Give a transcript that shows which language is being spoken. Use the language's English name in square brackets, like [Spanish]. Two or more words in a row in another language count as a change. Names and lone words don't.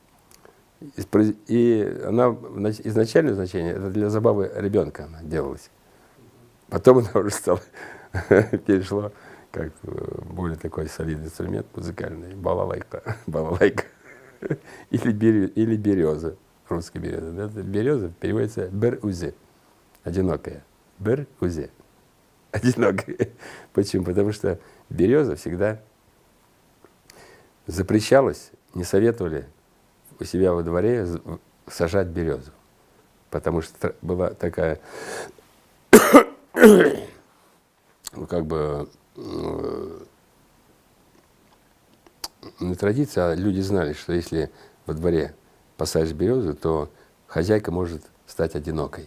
[Russian] И она, изначальное значение, это для забавы ребенка она делалась. Потом она уже стала, перешла как более такой солидный инструмент музыкальный, балалайка. Балалайка. Или береза, русская береза. Это береза переводится бер-узе, одинокая. Бер-узе, одинокая. Почему? Потому что береза всегда запрещалась, не советовали у себя во дворе сажать березу. Потому что была такая, ну, как бы, не традиция, а люди знали, что если во дворе посадишь березу, то хозяйка может стать одинокой.